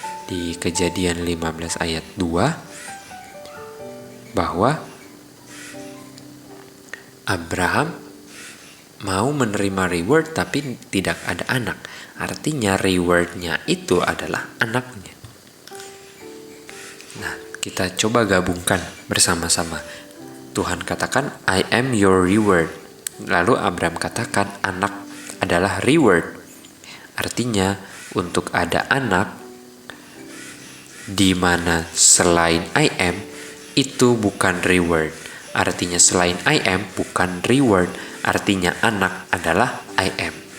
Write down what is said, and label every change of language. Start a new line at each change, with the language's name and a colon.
Indonesian: Di Kejadian 15 ayat 2 bahwa Abraham mau menerima reward tapi tidak ada anak. Artinya rewardnya itu adalah anaknya. Nah, kita coba gabungkan bersama-sama. Tuhan katakan,
English: "I am your reward."
Indonesian: Lalu Abraham katakan, anak adalah reward. Artinya untuk ada anak di mana selain I am itu bukan reward. Artinya selain I am bukan reward. Artinya anak adalah I am.